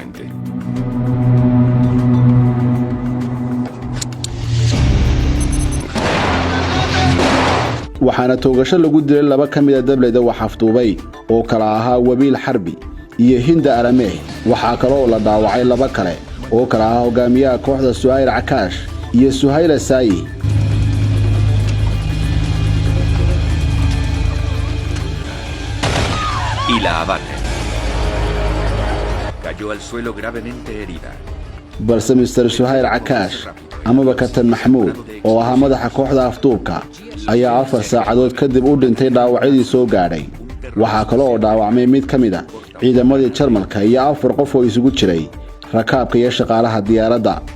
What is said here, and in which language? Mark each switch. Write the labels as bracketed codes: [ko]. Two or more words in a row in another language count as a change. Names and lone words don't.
[so] waxaana toogasho lagu dilay laba ka mid ah dableyda wax afduubay oo kala ahaa Wabiil Xarbi iyo Hinda Arameh. waxaa kale oo la dhaawacay laba kale oo kala ahaa hogaamiyaha kooxda Suhayl Cakaash iyo Suhayl Saayi. [es] Y la abaten. Cayó al suelo gravemente herida. [so] balse Mr. Suhayl Cakaash amaba Kabtan Maxamuud oo ahaa madaxa kooxda afduubka ayaa 4 saacadood kadib u dhintay dhaawacyadii soo gaadhay. waxaa kale oo dhaawacmay mid ka mid ah ciidamadii Jarmalka iyo 4 qof oo isugu jiray rakaabka iyo shaqaalaha diyaaradda.